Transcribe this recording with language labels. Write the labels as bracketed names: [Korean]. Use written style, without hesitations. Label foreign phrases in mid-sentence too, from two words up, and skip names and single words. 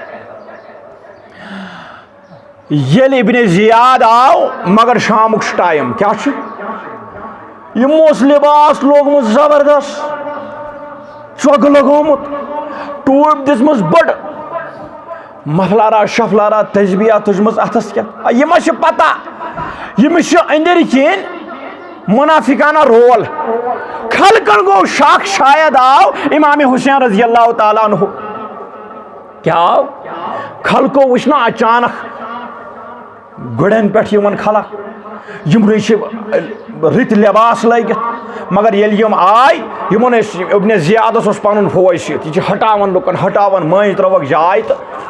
[Kashmiri] ییٚلہِ ابن زیاد آو مگر شامُک چھُ ٹایم کیٛاہ چھُ یِمو اوس لباس لوگمُت زبردست چۄگہٕ لگومُت ٹوٗپۍ دِژمٕژ بٔڑ مفلارا شفلارا تجبیہ تُجمٕژ اتھس کیٛاہ یہِ ما چھِ پتہ ییٚمِس چھُ أنٛدٕرۍ کِنۍ منافقانہ رول خلقن گوٚو شک شاید آو امام حسین [Arabic] رضی اللہ تعالیٰ عنہ [Kashmiri] کیٛاہ آو خلقو وٕچھ نا اچانک گُرٮ۪ن پٮ۪ٹھ یِوان خلق یِمنٕے چھِ رٕتۍ لباس لٲگِتھ مگر ییٚلہِ یِم آے یِمن ٲسۍ ابن زیادس اوس پنُن فوج سۭتۍ یہِ چھِ ہٹاوان لُکن ہٹاوان مٲنٛزۍ ترٲوکھ جاے تہٕ